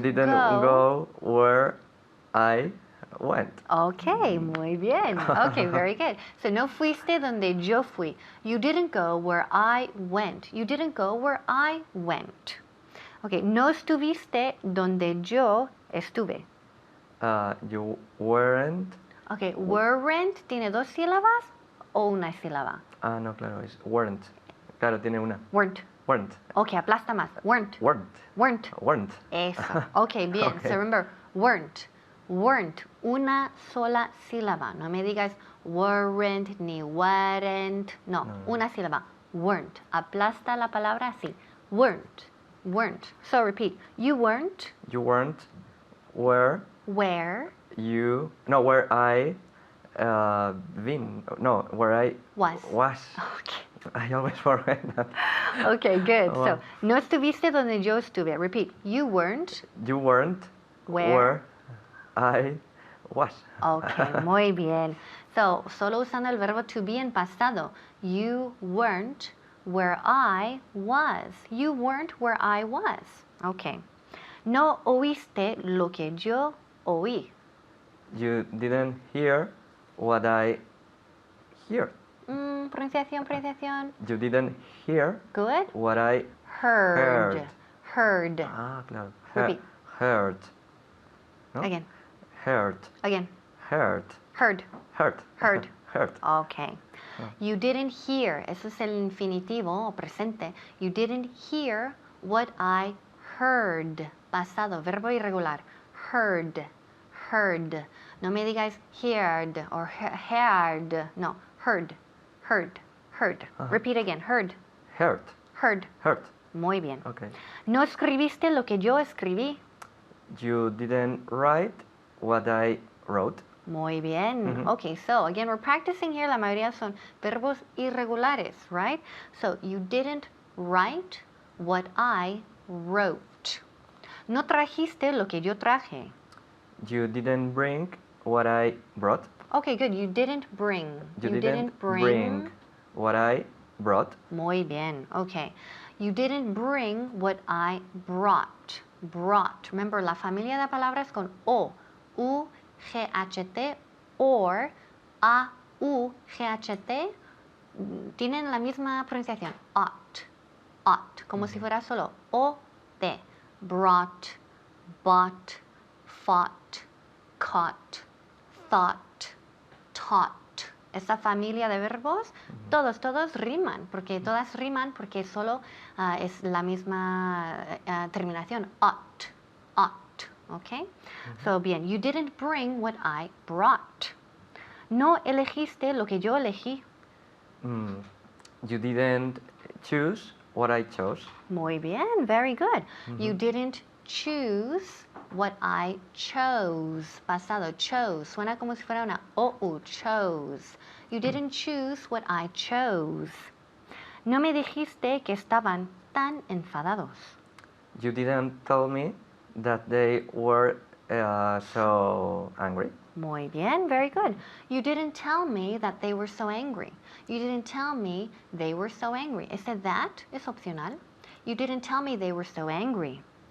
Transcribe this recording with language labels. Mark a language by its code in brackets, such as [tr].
[en] You didn't go where I went. [es] Okay, muy bien. [en] Okay, very good. [es] So no fuiste donde yo fui. [en] You didn't go where I went. You didn't go where I went. [es] Okay, no estuviste donde yo estuve. [en] You weren't. [es] Okay, weren't tiene dos sílabas o una sílaba. No, claro, es weren't. Claro, tiene una. [en] Weren't. Weren't. Okay, aplasta más. Weren't. Weren't. Weren't. Weren't. [es] Eso. Okay, bien. [en] Okay. So remember, weren't. Weren't. [es] Una sola sílaba. No me digas weren't ni weren't. No, una sílaba. Weren't. Aplasta la palabra así. Weren't. Weren't. [en] So repeat. You weren't. You weren't where Where you. No, where I been. No, where I was. Okay. I always forget that. Okay, good. Wow. [es] So, no estuviste donde yo estuve. [en] Repeat. You weren't. You weren't Where? I was. [es] Okay, muy bien. So, solo usando el verbo to be en pasado. [en] You weren't where I was. You weren't where I was. Okay. [es] No oíste lo que yo oí. [en] You didn't hear what I heard. [es] Pronunciación. [en] You didn't hear Good. what I Heard. Heard. [es] Ah, claro. [en] Repeat. Heard. ¿No? Again. Heard. Again. Heard. Heard. Heard. Heard. Heard. Okay. You didn't hear. [es] Eso es el infinitivo o presente. [en] You didn't hear what I heard. [es] Pasado, verbo irregular. Heard. Heard. No me digáis [en] heard or heard. No, heard. Heard. Heard. Repeat again. Heard. Heard. Heard. Heard. [es] Muy bien. [en] Okay. [es] No escribiste lo que yo escribí. [en] You didn't write what I wrote. [es] Muy bien. [en] Okay, so again, we're practicing here. [es] La mayoría son verbos irregulares, [en] right? So you didn't write what I wrote. [es] No trajiste lo que yo traje. [en] You didn't bring what I brought. Okay, good. You didn't bring. You didn't bring what I brought. [es] Muy bien. Okay. [en] You didn't bring what I brought. Brought. [es] Remember, la familia de palabras con O, U, G-H-T, or A, U, G-H-T, tienen la misma pronunciación. Ought. Ought. Como si fuera solo O-T. [en] Brought, bought, fought, caught, thought, taught. [es] Esa familia de verbos, todos riman, porque todas riman porque solo es la misma terminación. [en] Ought, ought, ¿ok? So, bien, you didn't bring what I brought. [es] No elegiste lo que yo elegí. [en] You didn't choose what I chose. [es] Muy bien, [en] very good. You didn't choose what I chose. [es] Pasado, chose. Suena como si fuera una O-U, chose. [en] You didn't choose what I chose. [es] No me dijiste que estaban tan enfadados. [en] You didn't tell me that they were so angry. [es] Muy bien, [en] very good. You didn't tell me that they were so angry. You didn't tell me they were so angry. [es] Ese that es opcional. [en] You didn't tell me they were so angry.